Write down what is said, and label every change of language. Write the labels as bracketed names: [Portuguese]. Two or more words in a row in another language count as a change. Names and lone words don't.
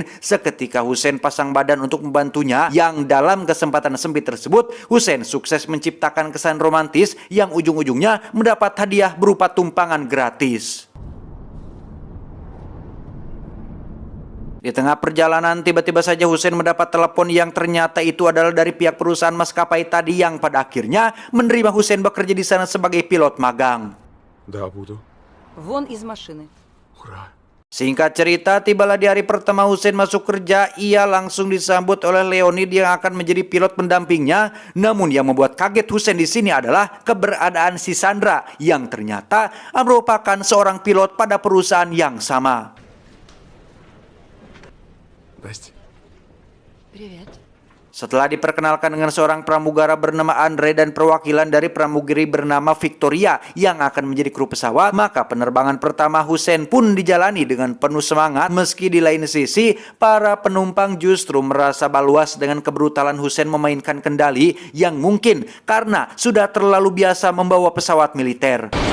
[Indonesian] Seketika Hussein pasang badan untuk membantunya. Yang dalam kesempatan sempit tersebut, Hussein sukses menciptakan kesan romantis yang ujung-ujungnya mendapat hadiah berupa tumpangan gratis. Di tengah perjalanan, tiba-tiba saja Hussein mendapat telepon yang ternyata itu adalah dari pihak perusahaan maskapai tadi yang pada akhirnya menerima Hussein bekerja di sana sebagai pilot magang. [Russian] Да, буду. Вон из машины. Ура. [Indonesian] Singkat cerita, tibalah di hari pertama Hussein masuk kerja, ia langsung disambut oleh Leonid yang akan menjadi pilot pendampingnya. Namun yang membuat kaget Hussein di sini adalah keberadaan si Sandra yang ternyata merupakan seorang pilot pada perusahaan yang sama. [Russian] Здрасте. Привет. [Indonesian] Setelah diperkenalkan dengan seorang pramugara bernama Andre dan perwakilan dari pramugari bernama Victoria yang akan menjadi kru pesawat, maka penerbangan pertama Hussein pun dijalani dengan penuh semangat. Meski di lain sisi, para penumpang justru merasa baluas dengan kebrutalan Hussein memainkan kendali yang mungkin karena sudah terlalu biasa membawa pesawat militer.